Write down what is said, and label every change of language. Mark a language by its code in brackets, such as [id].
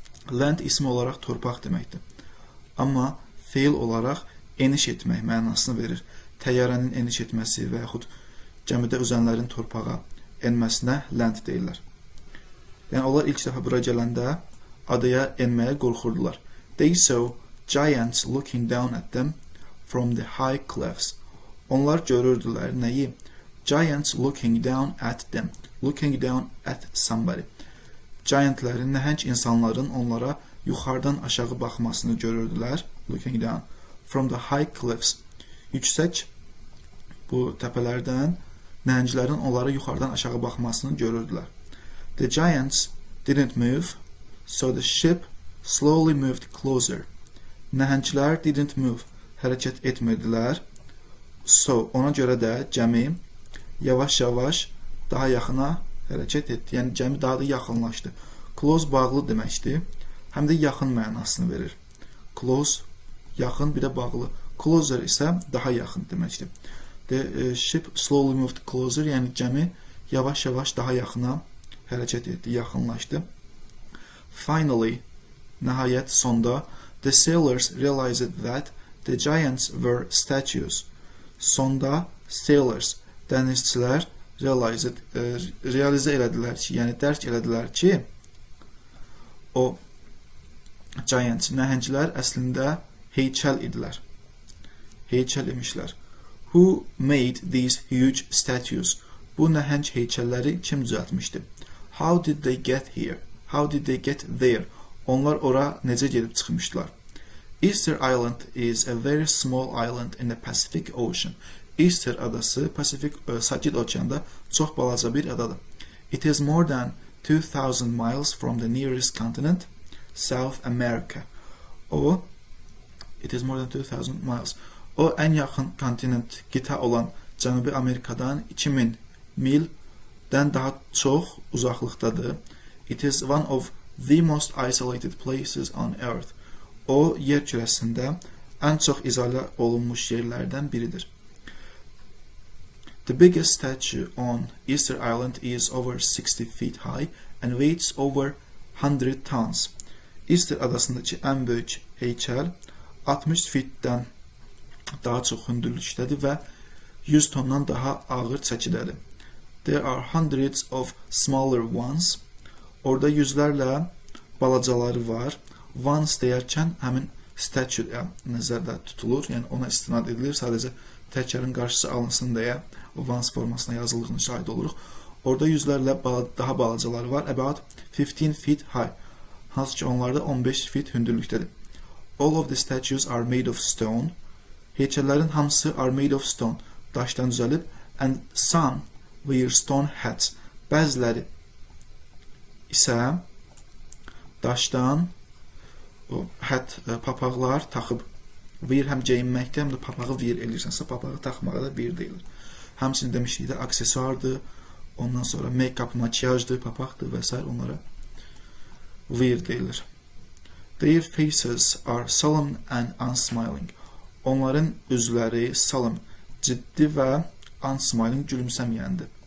[az] Land ismi olaraq torpaq deməkdir. Amma feil olaraq eniş etmək mənasını verir. Təyyarənin eniş etməsi və yaxud gəmidə üzənlərin torpağa enməsinə land deyirlər. Yəni onlar ilk dəfə bura gələndə adaya enməyə qorxurdular. [en] They saw giants looking down at them from the high cliffs. [az] Onlar görürdülər nəyi? [en] Giants looking down at them. Looking down at somebody. [az] Giantlərin, nəhəng insanların onlara yuxarıdan aşağı baxmasını görürdülər. [en] Looking down from the high cliffs. [az] Yüksək bu təpələrdən nəhənglərin onlara yuxarıdan aşağı baxmasını görürdülər. [en] The giants didn't move, so the ship slowly moved closer. [az] Nəhənglər [en] didn't move, [az] hərəkət etmirdilər. So, ona görə də gəmi yavaş-yavaş daha yaxına hərəkət etdi. Yəni, gəmi daha da yaxınlaşdı. Close bağlı deməkdir. Həm də yaxın mənasını verir. Close, yaxın, bir də bağlı. Closer isə daha yaxın deməkdir. [en] The ship slowly moved closer, [az] yəni gəmi yavaş-yavaş daha yaxına hərəkət etdi, yaxınlaşdı. [en] Finally, [az] nəhayət sonda, [en] the sailors realized that the giants were statues. [az] Sonda sailors, dənizçilər realizə elədilər ki, yəni dərk elədilər ki, o giants, nəhənglər əslində heykəl idilər. Heykəl imişlər. [en] Who made these huge statues? [az] Bu nəhəng heykəlləri kim düzəltmişdi? [en] How did they get here? How did they get there? [az] Onlar ora necə gedib çıxmışdılar? [en] Easter Island is a very small island in the Pacific Ocean. [az] Easter adası Pasifik Sakit Okeanda çox balaca bir adadır. [en] It is more than 2000 miles from the nearest continent, South America. It is more than 2000 miles. [az] O ən yaxın kontinent, qitə olan Cənubi Amerikadan 2000 mildən daha çox uzaqlıqdadır. [en] It is one of the most isolated places on earth. [az] O, yer kürəsində ən çox izolə olunmuş yerlərdən biridir. [en] The biggest statue on Easter Island is over 60 feet high and weighs over 100 tons. [az] Easter adasındakı ən böyük heykəl 60 fitdən daha çox hündürlükdədir və 100 tondan daha ağır çəkidədir. [en] There are hundreds of smaller ones. [az] Orada yüzlərlə balacaları var. Ones deyərkən həmin statue nəzərdə tutulur, yəni ona istinad edilir. Sadəcə təkərin qarşısı alınsın deyə ones formasına yazıldığını şahid oluruq. Orada yüzlərlə daha balacaları var. [en] About 15 feet high. [az] Hansı ki onlarda 15 feet hündürlükdədir. [en] All of the statues are made of stone. [az] Heykəllərin hamısı [en] are made of stone. [az] Daşdan düzəlib. [en] And some wear stone hats. [az] Bəziləri isə daşdan hat, papaqlar taxıb. Wear həm geyinməkdə, həm də papağı wear edirsənsə, papağı taxmağa da wear deyilir. Həmçinin demişdik də aksesuardır, ondan sonra make-up, makiyajdır, papaqdır və s. onlara wear deyilir. [en] Their faces are solemn and unsmiling. [az] Onların üzləri solemn, ciddi və unsmiling, gülümsəməyəndir.